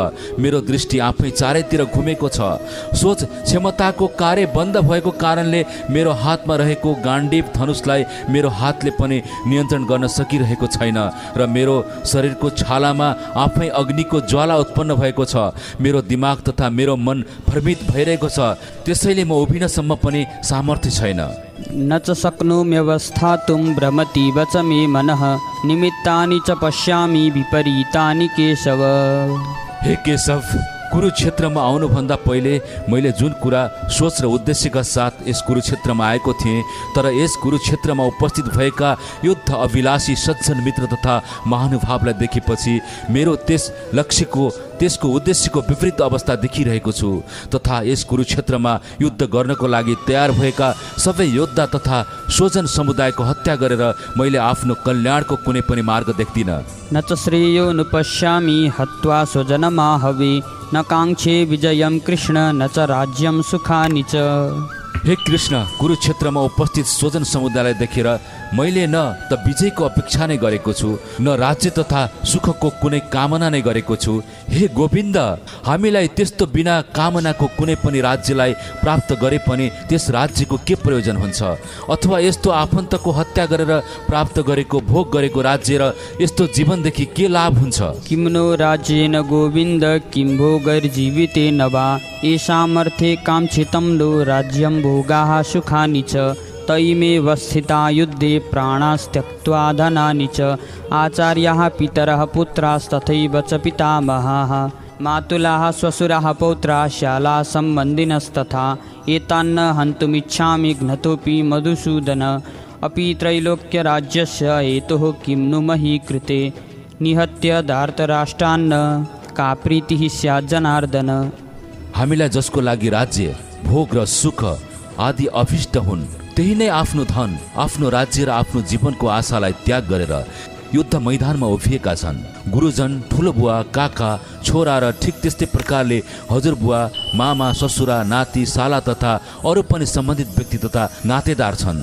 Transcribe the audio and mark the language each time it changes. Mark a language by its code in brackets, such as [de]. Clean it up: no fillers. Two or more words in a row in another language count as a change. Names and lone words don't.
[ne] मेरो दृष्टि आफै चारैतिर घुमेको छ। सोच क्षमताको कार्य बन्द भएको कारणले मेरो हातमा रहेको गाण्डीव धनुषलाई मेरो हातले पनि नियन्त्रण गर्न सकिरहेको छैन र मेरो शरीरको छालामा आफै अग्निको ज्वाला उत्पन्न भएको छ। मेरो दिमाग तथा मेरो मन भ्रमित भइरहेको छ, त्यसैले म उभिनसम्म पनि सामर्थ्य छैन। [sa] न च शक्नोम्यवस्थातुं भ्रमति वच मे मनः निमित्तानि च पश्यामि विपरीतानि केशव। [ne] हे केशव, कुरुक्षेत्रमा आउनुभन्दा पहिले मैले जुन कुरा सोच र उद्देश्यका साथ यस कुरुक्षेत्रमा आएको थिएँ, तर यस कुरुक्षेत्रमा उपस्थित भएका युद्ध अभिलाषी सज्जन मित्र तथा महानुभावलाई देखेपछि मेरो त्यस लक्ष्यको त्यसको उद्देश्यको विपरीत अवस्था देखिरहेको छु। तथा यस कुरुक्षेत्रमा युद्ध गर्नको लागि तयार भएका सबै योद्धा तथा स्वजन समुदायको हत्या गरेर मैले आफ्नो कल्याणको कुनै पनि मार्ग देख्दिनँ। [sa] न च श्रेयो नुपश्यामि हत्वा स्वजनमाहवे न काङ्क्षे विजयं कृष्ण न च राज्यं सुखानि च। [ne] हे कृष्ण, कुरुक्षेत्रमा उपस्थित स्वजन समुदायलाई देखेर मैले न त विजयको अपेक्षा नै गरेको छु, न राज्य तथा सुखको कुनै कामना नै गरेको छु। हे गोविन्द, हामीलाई त्यस्तो बिना कामनाको कुनै पनि राज्यलाई प्राप्त गरे पनि त्यस राज्यको के प्रयोजन हुन्छ? अथवा यस्तो आफन्तको हत्या गरेर प्राप्त गरेको भोग गरेको राज्य र यस्तो जीवनदेखि के लाभ हुन्छ? [sa] किम्नो राज्येन गोविन्द किं भोगैर्जीवितेन वा येषामर्थे काङ्क्षितं नो राज्यं भोगाः सुखानि च। तैमेव स्थिता युद्धे प्राणास्त्यक्त्वा धनानि च। आचार्याः पितरः पुत्रास्तथैव च पितामहाः मातुलाः श्वशुराः पौत्राः शालाः सम्बन्धिनस्तथा। एतान्न हन्तुमिच्छामि घ्नतोऽपि मधुसूदन। अपि त्रैलोक्यराज्यस्य हेतुः किं नु मही कृते निहत्य धार्तराष्ट्रान्न का प्रीतिः स्यात् जनार्दन। [ne] हामीलाई जसको लागि राज्य भोग र सुख आदि अभिष्ट हुन्, त्यही नै आफ्नो धन, आफ्नो राज्य र आफ्नो जीवनको आशालाई त्याग गरेर युद्ध मैदानमा उभिएका छन्। गुरुजन, ठुलो बुवा, काका, छोरा र ठिक त्यस्तै प्रकारले हजुरबुवा, मामा, ससुरा, नाति, साला तथा अरू पनि सम्बन्धित व्यक्ति तथा नातेदार छन्।